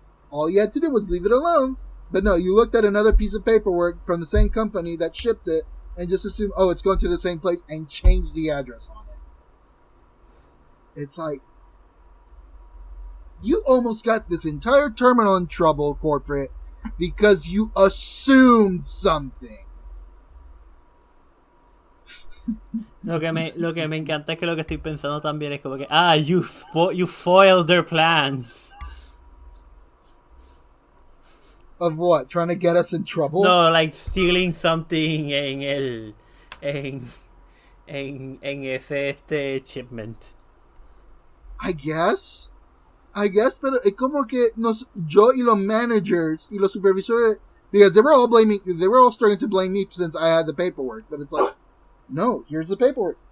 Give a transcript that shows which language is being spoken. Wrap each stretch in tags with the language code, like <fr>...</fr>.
<en>All you had to do was leave it alone. But no, you looked at another piece of paperwork from the same company that shipped it and just assumed, oh, it's going to the same place, and changed the address on it. It's like, you almost got this entire terminal in trouble, corporate, because you assumed something.</en> <es>Lo que me encanta es que lo que estoy pensando también es como que,</es> <en>you foiled their plans. Of what? Trying to get us in trouble? No, like stealing something</en> <es>en ese</es> <en>shipment. I guess,</en> <es>pero es como que yo y los managers y los supervisores,</es> <en>because they were all starting to blame me since I had the paperwork, but it's like, no, here's the paperwork.</en>